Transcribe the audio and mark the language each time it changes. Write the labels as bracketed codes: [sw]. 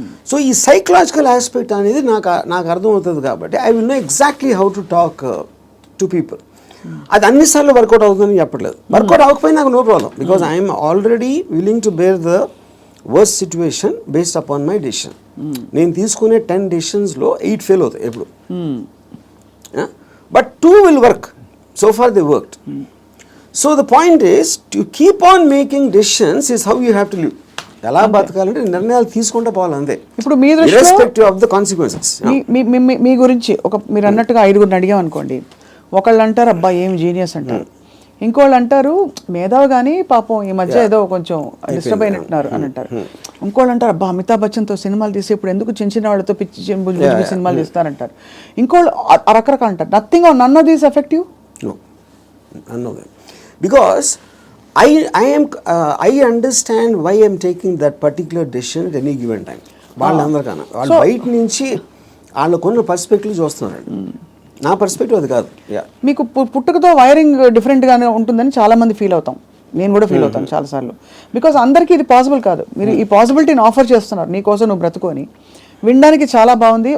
[te] So ఈ psychological aspect అనేది నాకు అర్థమవుతుంది కాబట్టి [en] I will know exactly how to talk to people. [te] అది అన్నిసార్లు వర్కౌట్ అవుతుందని చెప్పట్లేదు. వర్కౌట్ అవ్వకపోయినా నాకు no problem [en] Because I'm already willing to bear the worst situation based upon my decision. [te] నేను తీసుకునే 10 డెసిషన్స్లో 8 ఫెయిల్ అవుతాయి ఎప్పుడు. [en] But 2 will work. So far they worked. So the point is to keep on making decisions is how you have to live. [te] ఎలా బతకాలంటే నిర్ణయాలు తీసుకుంటే పోవాలి అంతే. ఇప్పుడు మీ దృష్టిలో [en] Irrespective of the consequences. [te] మీ గురించి మీరు అన్నట్టుగా 5గురిని అడిగాం అనుకోండి, ఒకళ్ళు అంటారు అబ్బా ఏం జీనియస్ అంటారు, ఇంకోళ్ళు అంటారు మేధావి కానీ పాపం ఈ మధ్య ఏదో కొంచెం డిస్టర్బ్ అయినట్టున్నారు అని అంటారు, ఇంకోళ్ళు అంటారు అబ్బా అమితాబ్ బచ్చన్తో సినిమాలు తీసి ఇప్పుడు ఎందుకు చిన్న చిన్న వాళ్ళతో పిచ్చి సినిమాలు తీస్తారంటారు, ఇంకోళ్ళు రకరకాలు అంటారు. [en] Nothing or none of these effective. None of them. Because I understand why I'm taking that particular decision at any given time. [te] వాళ్ళందరికన్నా వాళ్ళు బయట నుంచి వాళ్ళకున్న పర్స్పెక్టివ్ చూస్తున్నారు. నా పర్స్పెక్టివ్ అది కాదు. మీకు పుట్టుకతో వైరింగ్ డిఫరెంట్గానే ఉంటుందని చాలామంది ఫీల్ అవుతాం, నేను కూడా ఫీల్ అవుతాను చాలాసార్లు. బికాస్ అందరికీ ఇది పాసిబుల్ కాదు. మీరు ఈ పాసిబిలిటీని ఆఫర్ చేస్తున్నారు, నీకోసం నువ్వు బ్రతుకొని వినడానికి చాలా బాగుంది.